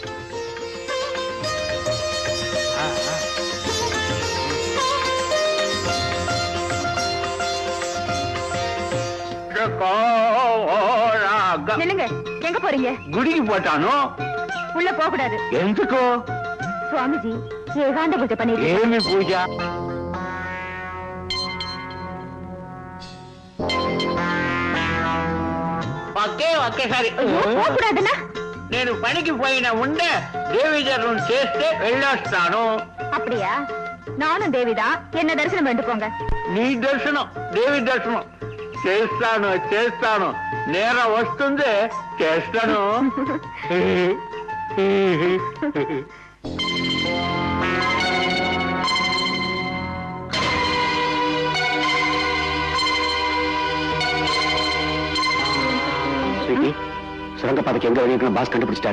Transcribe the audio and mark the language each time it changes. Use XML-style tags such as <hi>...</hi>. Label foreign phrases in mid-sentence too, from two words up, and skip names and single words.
<ta>நில்லுங்க, எங்க போறீங்க? குடிக்கு போட்டானோ? உள்ள போக கூடாது. எதுக்கோ? சுவாமிஜி ஏகாந்த பூஜை பண்ணிட்டு</ta> <te>ఏమి పూజ? ఓకే ఓకే సరే. పోకూడదనా? నేను పనికి పోయిన ఉండే దేవి దర్శనం చేస్తే వెళ్ళొస్తాను.</te> <ta>அப்படியா? நானும் தேவிதான், என்ன தரிசனம் பண்ணிட்டு போங்க.</ta> <te>నీ దర్శనం, దేవి దర్శనం చేస్తాను చేస్తాను. నేరం వస్తుంది, చేస్తాను.</te> <ta>சுரங்கப்பாதைக்கு எங்க வழி இருக்குன்னு பாஸ் கண்டுபிடிச்சிட்டாரு.</ta>